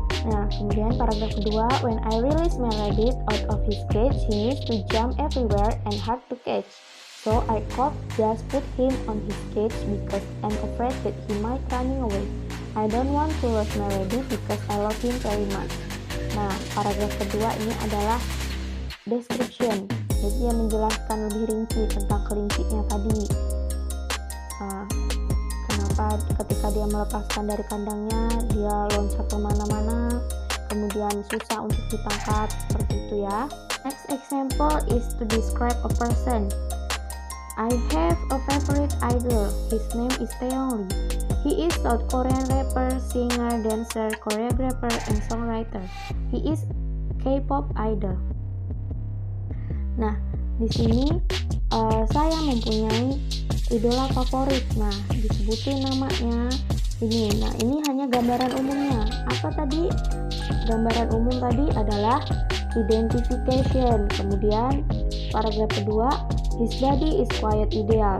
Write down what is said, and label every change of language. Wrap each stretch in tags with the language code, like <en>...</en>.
<id>Nah, kemudian paragraf kedua,</id> <en>when I release my rabbit out of his cage, he needs to jump everywhere and hard to catch. So I could just put him on his cage because I'm afraid that he might running away. I don't want to lose my rabbit because I love him very much.</en> <id>Nah, paragraf kedua ini adalah description. Jadi dia menjelaskan lebih rinci tentang kelincinya tadi. Kenapa ketika dia melepaskan dari kandangnya, dia loncat kemana-mana, kemudian susah untuk ditangkap, seperti itu ya.</id> <en>Next example is to describe a person. I have a favorite idol. His name is Taeyong Lee. He is South Korean rapper, singer, dancer, choreographer, and songwriter. He is K-pop idol.</en> <id>Nah, di sini saya mempunyai idola favorit. Nah, disebutin namanya ini. Nah, ini hanya gambaran umumnya. Apa tadi? Gambaran umum tadi adalah identification. Kemudian paragraf kedua,</id> <en>his body is quite ideal.</en>